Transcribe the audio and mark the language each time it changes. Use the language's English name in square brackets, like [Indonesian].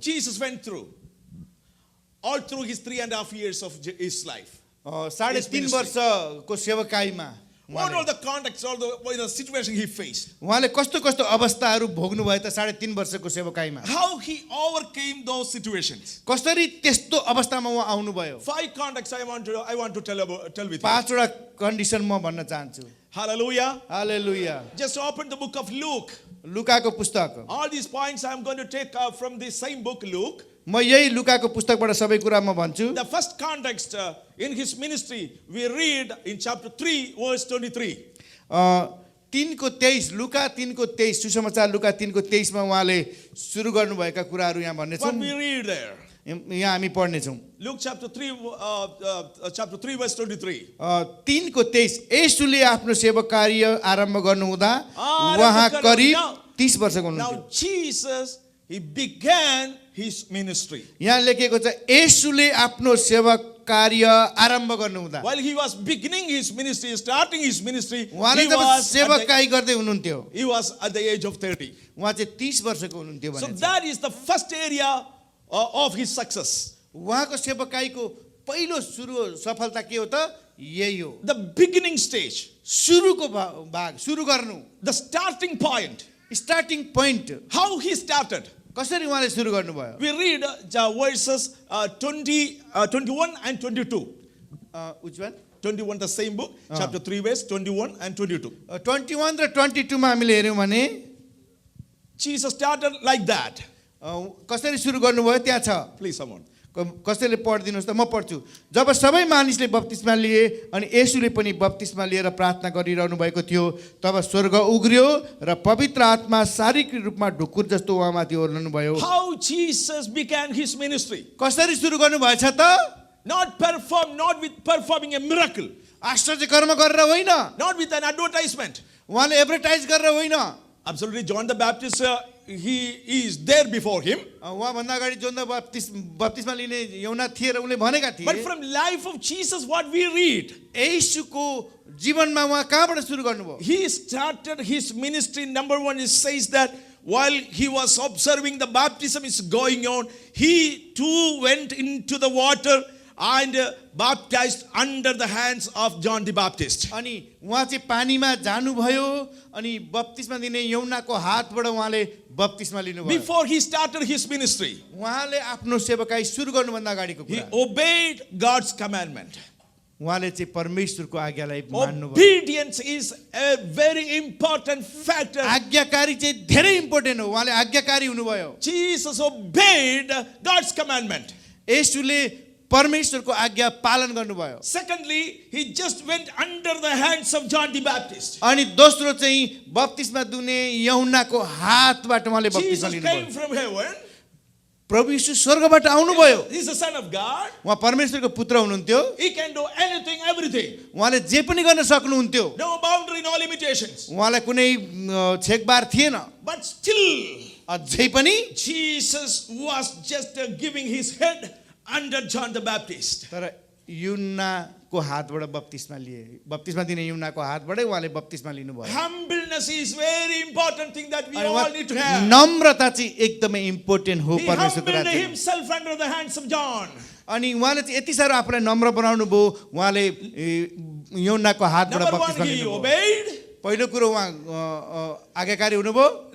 [English] Jesus went through all through his 3.5 years of his life. [Nepali] 3.5 वर्षको सेवकाईमा [English] What all the context, all the situation he faced. [Nepali] उहाँले कस्तो कस्तो अवस्थाहरू भोग्नु भयो त 3.5 वर्षको सेवकाईमा? [English] How he overcame those situations. [Nepali] कसरी त्यस्तो अवस्थामा उहाँ आउनुभयो? [English] 5 contexts I want to tell with you. [Nepali] 5वटा condition म भन्न चाहन्छु। [English] Hallelujah. [Nepali] Hallelujah. [English] Just open the book of Luke. [Nepali] लुकाको पुस्तक, [English] All these points I'm going to take from the same book, Luke. [Nepali] म यही लुकाको पुस्तकबाट सबै कुरा म भन्छु। [English] The first context in his ministry, we read in chapter 3, verse 23. [Nepali] 3:23 लुका 3:23 सुसमाचार लुका 3:23 मा उहाँले सुरु गर्नुभएका कुराहरू यहाँ भन्ने [English] What [Nepali] छौँ, [English] we read there? [Nepali] यहाँ हामी पढ्ने छौँ। [English] Luke chapter 3, verse 23. [Nepali] 3:23 येशूले आफ्नो सेवा कार्य आरम्भ गर्नुहुँदा उहाँ करिब 30 वर्षको हुनुहुन्थ्यो। [English] Now Jesus, he began his ministry. [Nepali] यहाँ लेखेको छ येशूले आफ्नो सेवा कार्य आरम्भ गर्नुहुँदा, [English] While he was beginning his ministry, starting his ministry, [Nepali] उहाँले जब सेवाकाई गर्दै हुनुहुन्थ्यो, [English] he was at the age of 30. [Nepali] उहाँ चाहिँ 30 वर्षको हुनुहुन्थ्यो [English] So [Nepali] भने [English] that is the first area of his success. [Nepali] उहाँको सेवाकाईको पहिलो सुरु सफलता के हो त? यही हो, [English] The beginning stage, [Nepali] सुरुको भाग, सुरु गर्नु, [English] the starting point. Starting point. How he started. [Nepali] कसरी उहाँले सुरु गर्नुभयो? [English] We read verses 21 and 22. Which one? 21, the same book, chapter 3, verse 21 and 22. [Nepali] 21 र 22 मा हामीले हेर्यौँ भने [English] Jesus started like that. [Nepali] कसरी सुरु गर्नुभयो त्यहाँ छ। [English] Please, someone. [Nepali] कसैले पढिदिनुहोस् त, म पढ्छु। जब सबै मानिसले बप्तिस्मा लिए अनि येशूले पनि बप्तिस्मा लिएर प्रार्थना गरिरहनु भएको थियो, तब स्वर्ग उग्रियो र पवित्र आत्मा शारीरिक रूपमा ढुकुर जस्तो उहाँमाथि ओर्लनु भयो। [English] How Jesus began his ministry. [Nepali] कसरी सुरु गर्नुभएछ त? [English] Not with performing a miracle. [Nepali] आश्चर्य कर्म गरेर होइन, [English] Not with an advertisement. [Nepali] उहाँले एडभर्टाइज गरेर होइन। [English] Absolutely, John the Baptist, he is there before him. [Nepali] उहाँभन्दा अगाडि जोन बप्तिस्मा लिने यौना थिए र उनले भनेका थिए। [English] But from life of Jesus, what we read, [Nepali] येशूको जीवनमा उहाँ कहाँबाट सुरु गर्नुभयो? [English] he started his ministry. Number 1, it says that while he was observing the baptism is going on, he too went into the water and baptized under the hands of John the Baptist. [Nepali] अनि उहाँ चाहिँ पानीमा जानुभयो अनि बप्तिस्मा दिने यौनाको हातबाट उहाँले बप्तिस्मा लिनुभयो। [English] Before he started his ministry, [Nepali] उहाँले आफ्नो सेवाकाई सुरु गर्नुभन्दा अगाडिको [English] he [Nepali] कुरा, [English] obeyed God's commandment. [Nepali] उहाँले चाहिँ परमेश्वरको आज्ञालाई मान्नुभयो। [English] Obedience is a very important factor. [Nepali] आज्ञाकारी चाहिँ धेरै इम्पोर्टेन्ट हो, उहाँले आज्ञाकारी हुनुभयो। [English] Jesus obeyed God's commandment. [Nepali] येशूले परमेश्वरको आज्ञा पालन गर्नुभयो। [English] Secondly, he just went under the hands of John the Baptist. [Nepali] अनि दोस्रो चाहिँ बप्तिस्मा दिने यूहन्नाको हातबाट उहाँले बप्तिस्मा [English] Jesus [Nepali] लिनुभयो। [English] came from heaven. [Nepali] प्रभु यीशु स्वर्गबाट आउनुभयो। [English] He's the Son of God. [Nepali] उहाँ परमेश्वरको पुत्र हुनुहुन्थ्यो। [English] He can do anything, everything. [Nepali] उहाँले जे पनि गर्न सक्नुहुन्थ्यो। [English] No boundary, no limitations. [Nepali] उहाँलाई कुनै छेकबार थिएन। [English] But still, [Nepali] अझै पनि [English] Jesus was just giving his head under John the Baptist. [Nepali] तर यूहन्नाको हातबाट बप्तिस्मा लिए। बप्तिस्मा दिने यूहन्नाको हातबाटै उहाँले बप्तिस्मा लिनुभयो। [English] Humbleness is very important thing that we [Nepali] अनि [English] all need to have. [Nepali] Namrata चाहिँ एकदमै इम्पोर्टेन्ट हो [English] He [Nepali] परमेश्वरको [English] humbled [Nepali] राज्यमा। [English] himself under the hands of John. [Nepali] अनि उहाँले चाहिँ यति साह्रो आफूलाई नम्र बनाउनु भयो। उहाँले यूहन्नाको हातबाट [English] Number one, [Nepali] बप्तिस्मा [English] he [Nepali] लिनुभयो। [English] obeyed. [Nepali] पहिलो कुरो उहाँ आज्ञाकारी हुनुभयो।